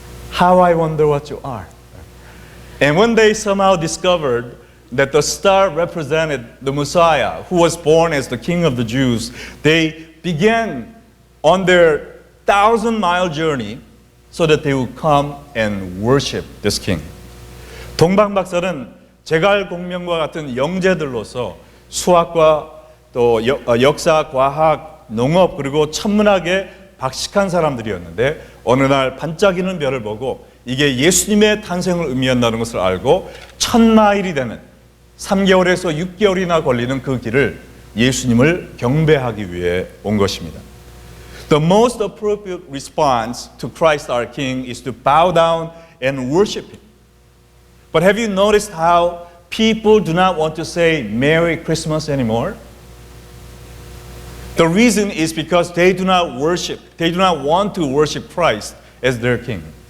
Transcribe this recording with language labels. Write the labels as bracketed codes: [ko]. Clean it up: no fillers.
[en] How I wonder what you are. And when they somehow discovered that the star represented the Messiah who was born as the King of the Jews, they began on their 1,000-mile journey so that they would come and worship this King. [ko] 동방 박사는 제갈 공명과 같은 영재들로서 수학과 또 역사, 과학, 농업 그리고 천문학에 박식한 사람들이었는데 어느 날 반짝이는 별을 보고 이게 예수님의 탄생을 의미한다는 것을 알고 1,000마일이 되는 3개월에서 6개월이나 걸리는 그 길을 예수님을 경배하기 위해 온 것입니다. [en] The most appropriate response to Christ our King is to bow down and worship Him. But have you noticed how people do not want to say Merry Christmas anymore? The reason is because they do not want to worship Christ as their King.